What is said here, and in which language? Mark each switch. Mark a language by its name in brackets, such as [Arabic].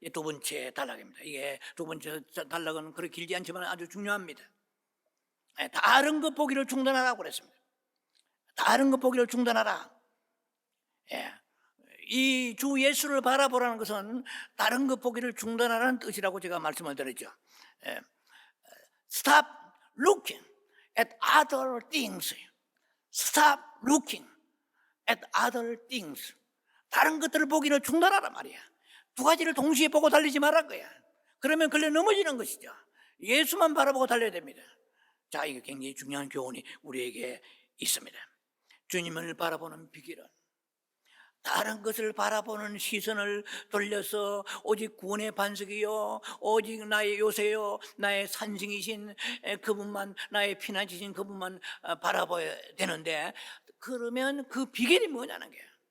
[Korean] 두 번째 단락입니다. 이게 두 번째 단락은 그렇게 길지 않지만 아주 중요합니다. 다른 것 보기를 중단하라고 그랬습니다. 다른 것 보기를 중단하라. 이 주 예수를 바라보라는 것은 다른 것 보기를 중단하라는 뜻이라고 제가 말씀을 드렸죠. [English] Stop looking at other things. Stop looking at other things. [Korean] 다른 것들을 보기를 중단하라 말이야. 두 가지를 동시에 보고 달리지 말란 거야. 그러면 걸려 넘어지는 것이죠. 예수만 바라보고 달려야 됩니다. 자, 이게 굉장히 중요한 교훈이 우리에게 있습니다. 주님을 바라보는 비결은 다른 것을 바라보는 시선을 돌려서 오직 구원의 반석이요, 오직 나의 요새요, 나의 산승이신 그분만, 나의 피난처신 그분만 바라봐야 되는데, 그러면 그 비결이 뭐냐는 거예요.